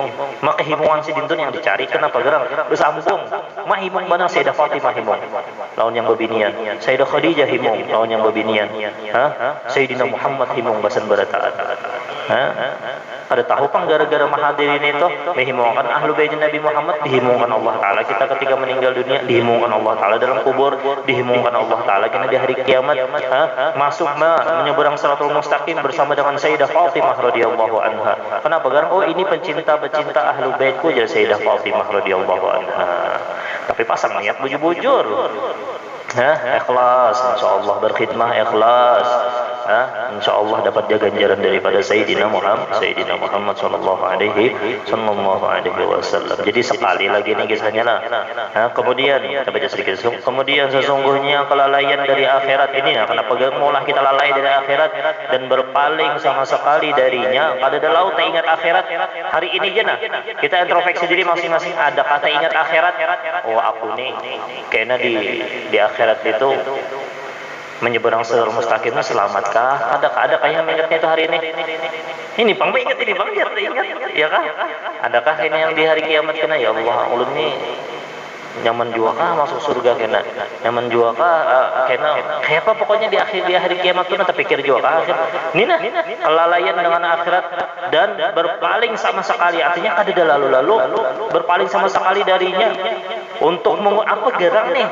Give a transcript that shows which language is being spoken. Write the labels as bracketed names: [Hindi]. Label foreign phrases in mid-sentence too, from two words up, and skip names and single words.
[Indonesian] Maka himungan sidin tuh yang dicari kenapa gerang bersambung. Mah himung benar Sayyidah Fatimah himung. Lawan yang bebinian. Sayyidah Khadijah himung lawan yang bebinian. Sayyidina Muhammad himung basan barataan. Ada tahu pang gara-gara mahadirin itu menghimungkan [Arabic] أهل بيت [Indonesian] Nabi Muhammad, dihimungkan Allah Ta'ala kita ketika meninggal dunia, dihimungkan Allah Ta'ala dalam kubur, dihimungkan Allah Ta'ala kita di hari kiamat, masuk menyeberang Shiratul Mustaqim bersama dengan Sayyidah Fatimah [Arabic] رضي الله عنها. [Indonesian] Kenapa? Karena ini pencinta-pencinta ahlu baitku jadi Sayyidah Fatimah [Arabic] رضي الله عنها. [Indonesian] Tapi pasang niat bujur-bujur. Ikhlas, insyaallah berkhidmah ikhlas. Insyaallah dapat ganjaran daripada Sayyidina Muhammad [Arabic] صلى الله عليه وسلم. [Indonesian] Jadi sekali lagi ini kisahnya lah. Kemudian kita baca sedikit. Kemudian sesungguhnya kelalaian dari akhirat ini, kenapa maulah kita lalai dari akhirat dan berpaling sama sekali darinya? Pada dalau tak ingat akhirat hari ini aja nah. Kita introspeksi diri masing-masing, ada kata ingat akhirat. Oh aku nih kayaknya di akhirat itu menyeberang Shiratul Mustaqimnya selamatkah? Adakah yang mengingatnya itu hari ini? Ini bang ingat ini bang ingat ya kah? Adakah ini yang di hari kiamat kena ya Allah ulun ni nyaman jua kah masuk surga kena? Nyaman jua kah kena? Kayak apa pokoknya di hari kiamat tuh nanti pikir jua kah? Ini nah kelalaian dengan akhirat dan berpaling sama sekali, artinya kada lalu berpaling sama sekali darinya untuk apa gerang nih?